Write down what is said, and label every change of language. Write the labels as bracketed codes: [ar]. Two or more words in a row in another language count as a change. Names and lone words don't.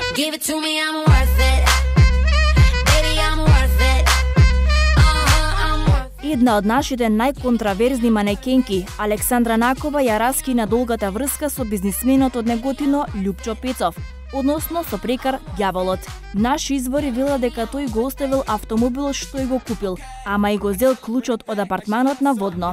[en] give it to me, I'm worth it. Baby, I'm worth it. I'm worth it. [mk] Една од нашите најконтраверзни манекенки, Александра Накова, ја раскина долгата врска со бизнисменот од Неготино Љупчо Пецов, односно со прекар ѓаволот. Наши извори велат дека тој го оставил автомобилот што ја го купил, ама и го зел клучот од апартманот на Водно.